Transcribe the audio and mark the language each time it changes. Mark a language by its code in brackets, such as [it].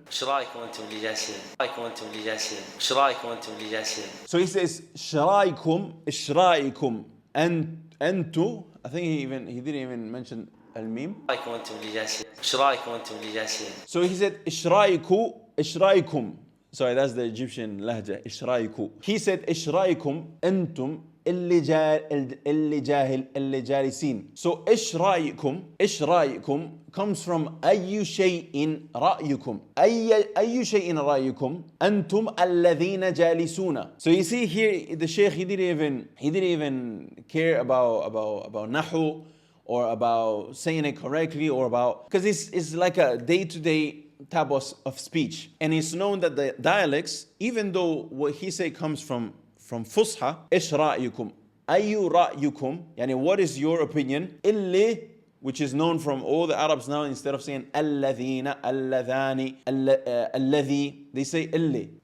[ar] ايش رايكم انتم اللي جالسين؟ رايكم انتم اللي جالسين؟ ايش رايكم انتم اللي جالسين؟ [en] So he says [ar] إيش رأيكم أنتو. [en] I think he didn't even mention al-mim. [ar] رايكم انتم اللي جالسين؟ ايش رايكم انتم اللي جالسين؟ [en] So he said [ar] إيش رأيكم. [en] Sorry, that's the Egyptian lahja. [ar] إيش رأيكم. [en] He said [ar] إيش رأيكم أنتم اللي جالسين. [en] So [ar] إيش رأيكم [en] comes from [ar] أي شيء رأيكم. أي شيء رأيكم أنتم الذين جالسون. [en] So you see here the Sheikh he didn't even care about nahu or about saying it correctly or about, because it's like a day-to-day type of speech, and it's known that the dialects, even though what he say comes from [ar] فصحى إيش رأيكم أي رأيكم يعني [en] what is your opinion اللي, which is known from all the Arabs now, instead of saying [ar] الذين اللذان الذي, [en] they say اللي.